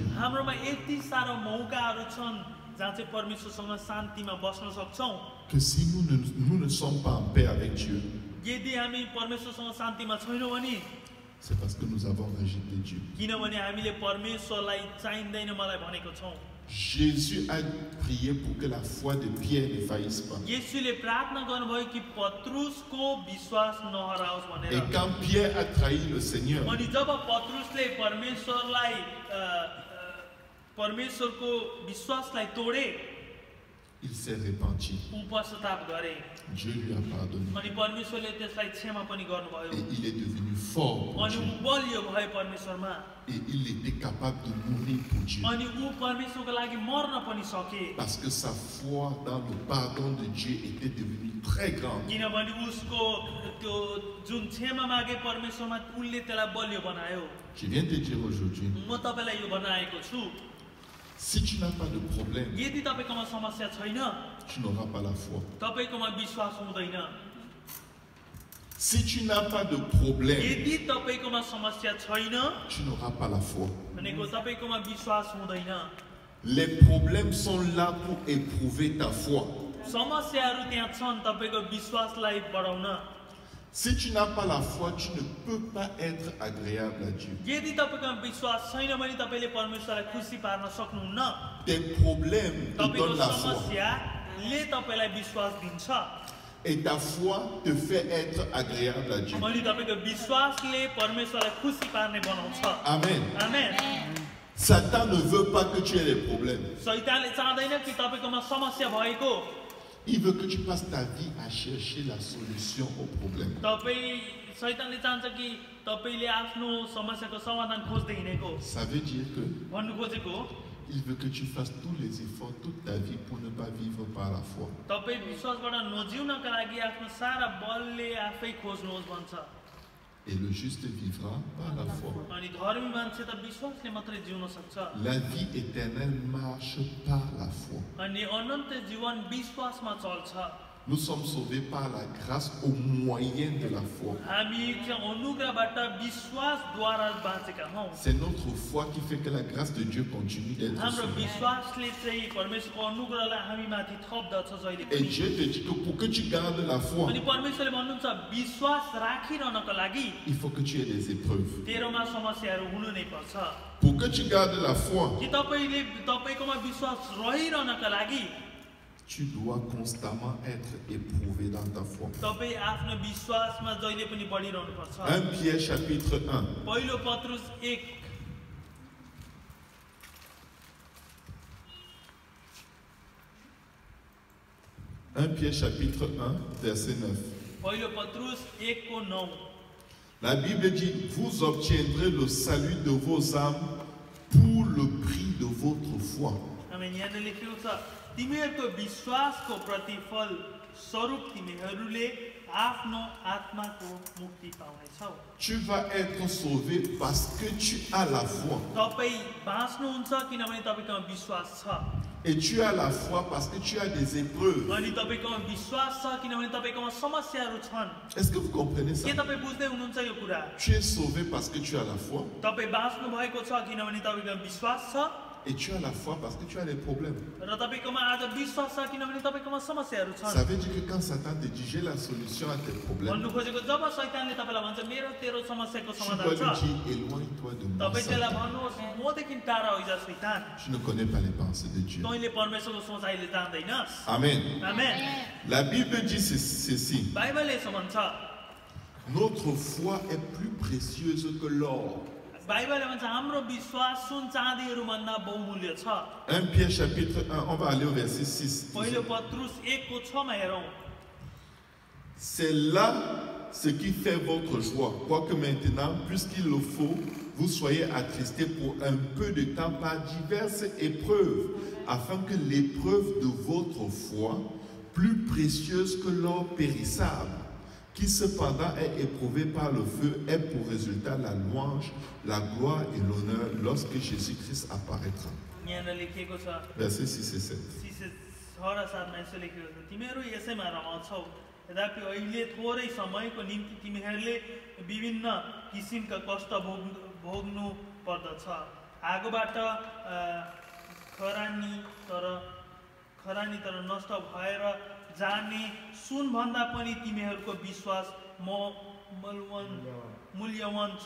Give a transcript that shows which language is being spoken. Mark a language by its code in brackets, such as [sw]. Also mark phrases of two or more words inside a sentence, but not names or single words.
[ne] हाम्रोमा यति साह्रो मौकाहरू छन् जहाँ चाहिँ परमेश्वरसँग शान्तिमा बस्न सक्छौँ [fr] Que si nous ne sommes pas en paix avec Dieu, [ne] यदि हामी परमेश्वरसँग शान्तिमा छैनौँ भने [fr] c'est parce que nous avons rejeté Dieu. [ne] किनभने हामीले परमेश्वरलाई चाहिँदैन मलाई भनेको छौँ [fr] Jésus a prié pour que la foi de Pierre ne faillisse pas. [ne] येशूले प्रार्थना गर्नुभयो कि पत्रुसको विश्वास नहराओस् [fr] Et [ne] भनेर [fr] quand Pierre a trahi le Seigneur, [ne] अनि जब पत्रुसले परमेश्वरको विश्वासलाई तोडे [fr] il s'est repenti. [ne] ऊ पश्चाताप गरे [fr] Dieu lui a pardonné. [ne] अनि परमेश्वरले त्यसलाई क्षमा पनि गर्नुभयो [fr] Et il est devenu fort pour [ne] अनि [fr] Dieu. [ne] ऊ बलियो भयो परमेश्वरमा [fr] Et il était capable de mourir pour Dieu. [ne] अनि ऊ परमेश्वरको लागि मर्न पनि सके [fr] Parce que sa foi dans le pardon de Dieu était devenue très grande. [ne] किनभने उसको त्यो जुन क्षमा मागे परमेश्वरमा उनले त्यसलाई बलियो बनायो [fr] Je viens te dire aujourd'hui, [ne] म तपाईँलाई यो भन्न आएको छु [fr] si tu n'as pas de problème, [ne] यदि तपाईँकोमा समस्या छैन [fr] tu n'auras pas la foi. [ne] तपाईँकोमा विश्वास हुँदैन [fr] Si tu n'as pas de problème, [ne] यदि तपाईँकोमा समस्या छैन [fr] tu n'auras pas la foi. [ne] भनेको तपाईँकोमा विश्वास हुँदैन [fr] Les problèmes sont là pour éprouver ta foi. [ne] समस्याहरू त्यहाँ छन् तपाईँको विश्वासलाई बढाउन [fr] Si tu n'as pas la foi, tu ne peux pas être agréable à Dieu. [ne] यदि तपाईँकोमा विश्वास छैन भने तपाईँले परमेश्वरलाई खुसी पार्न सक्नुहुन्न [fr] Tes problèmes te [ne] तपाईँको [fr] donnent la foi. [ne] समस्याले तपाईँलाई विश्वास दिन्छ [fr] Et ta foi te fait être agréable à Dieu. [ne] अनि तपाईँको विश्वासले परमेश्वरलाई खुसी पार्ने बनाउँछ [fr] Amen. [ne] आमेन [fr] Satan ne veut pas que tu aies des problèmes. [ne] शैतानले चाहदैन कि तपाईँकोमा समस्या भएको [fr] Il veut que tu passes ta vie à chercher la solution au problème. [ne] शैतानले चाहन्छ कि तपाईँले आफ्नो समस्याको समाधान खोज्दै हिँडेको [fr] Ça veut dire que [ne] भन्नु खोजेको [fr] il veut que tu fasses tous les efforts toute ta vie pour ne pas vivre par la foi. [ne] तपाईं विश्वासबाट नजिउनका लागि आफ्नो सारा बलले आफै खोज्नुहोस् भन्छ। [fr] Et le juste vivra par la foi. [ne] अनि धर्मी मान्छे त विश्वासले मात्रै जिउन सक्छ। [fr] La vie éternelle marche par la foi. [ne] अनि अनन्त जीवन विश्वासमा चल्छ। [fr] Nous sommes sauvés par la grâce au moyen de la foi. [ne] हामी चाहिँ अनुग्रहबाट विश्वासद्वारा बाँचेका हौं। [fr] C'est notre foi qui fait que la grâce de Dieu continue d'être [ne] हाम्रो [fr] sur nous. [ne] विश्वासले चाहिँ परमेश्वरको अनुग्रहलाई हामी माथि थप्दछ जहिले [fr] Et [ne] पनि। [fr] Dieu te dit que pour que tu gardes la foi, [ne] अनि परमेश्वरले भन्नुहुन्छ विश्वास राखिरहनको लागि [fr] il faut que tu aies des épreuves. [ne] तेरोमा समस्याहरू हुनु नै पर्छ। [fr] Pour que tu gardes la foi, [ne] कि तपाईकोमा विश्वास रहिरहनका लागि [fr] tu dois constamment être éprouvé dans ta foi. [ne] तपाई आफ्नो विश्वासमा जहिले पनि बढिरहनु पर्छ। [fr] 1 Pierre chapitre 1. [ne] पहिलो पत्रुस 1 [fr] 1 Pierre chapitre 1 verset 9. [ne] पहिलो पत्रुस 1 को 9 [fr] La Bible dit, vous obtiendrez le salut de vos âmes pour le prix de votre foi. [ne] हामी यहाँ लेखेको छ तिमीहरूको विश्वासको प्रतिफल स्वरूप तिमीहरूले आफ्नो आत्माको मुक्ति पाउनेछौ। [fr] Tu vas être sauvé parce que tu as la foi. [ne] तपाई बाँच्नुहुन्छ किनभने तपाईकोमा विश्वास छ। [fr] Et tu as la foi parce que tu as des épreuves. [ne] अनि तपाईकोमा विश्वास छ किनभने तपाईकोमा समस्याहरू छन्। [fr] Est-ce que vous comprenez ça? [ne] के तपाई बुझ्दै हुनुहुन्छ यो कुरा? [fr] Tu es sauvé parce que tu as la foi. [ne] तपाई बाँच्नु भएको छ किनभने तपाईकोमा विश्वास छ। [fr] Et tu as la foi parce que tu as des problèmes. [ne] र तपाईकोमा आज विश्वास छ किनभने तपाईकोमा समस्याहरू छन्। [fr] Ça veut dire que quand Satan te dit j'ai la solution à tes problèmes, [ne] भन्नु खोजेको जब शैतानले तपाईलाई भन्छ मेरो तेरो समस्याको [fr] tu [ne] समाधान [fr] dois [ne] छ, [fr] lui dire éloigne-toi de moi. [ne] तपाई त्यसलाई [fr] Satan. [ne] भन्नुहोस् मदेखि टाढा होइजा शैतान। [fr] Tu ne connais pas les pensées de Dieu. [ne] तैँले परमेश्वरको सोचाइले जान्दैनस्। [fr] Amen. [ne] आमेन। [fr] La Bible dit ceci. [ne] बाइबलले यसो भन्छ [fr] Notre foi est plus précieuse que l'or. [ne] बाइबलले भन्छ हाम्रो विश्वास सुन चाँदीहरू भन्दा बहुमूल्य छ। [fr] 1 Pierre chapitre 1, on va aller au verset 6. [ne] पहिलो पत्रुस 1 को 6 मा हेरौं। [fr] C'est là ce qui fait votre joie. Quoique maintenant, puisqu'il le faut, vous soyez attristés pour un peu de temps par diverses épreuves, afin que l'épreuve de votre foi, plus précieuse que l'or périssable, qui cependant est éprouvé par le feu, ait pour résultat la louange, la gloire et l'honneur lorsque Jésus-Christ apparaîtra. [ne] यहाँ लेखिएको छ [fr] Versets 6 et 7. [ne] 6 र 7 मा यसो लेखिएको छ तिमीहरू यसैमा रमाउँछौ यद्यपि अहिले थोरै समयको निम्ति तिमीहरूले विभिन्न किसिमका कष्ट भोग्नु पर्दछ। आगोबाट खरानी तर नष्ट भएर जाने सुन भन्दा पनि तिमीहरूको विश्वास मूल्यवान छ।